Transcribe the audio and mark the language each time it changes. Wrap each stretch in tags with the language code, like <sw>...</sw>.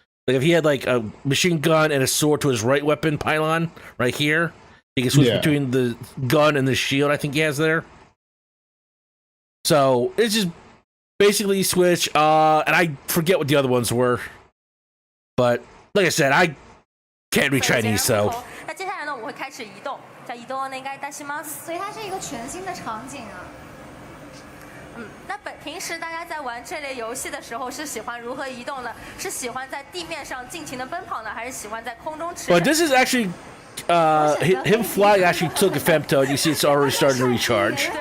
<en>Like if he had like a machine gun and a sword to his right weapon pylon right here, he can switch between the gun and the shield. I think he has there. So it's just basically switch. And I forget what the other ones were, but like I said, I can't read Chinese, so.</en> <zh>那接下来呢，我会开始移动，在移动呢应该担心吗？所以它是一个全新的场景啊。那平时大家在玩这类游戏的时候，是喜欢如何移动呢？是喜欢在地面上尽情的奔跑呢，还是喜欢在空中驰骋？</zh> <en>But this is actually, him flying actually took a femto. You see, it's already starting to recharge.</en>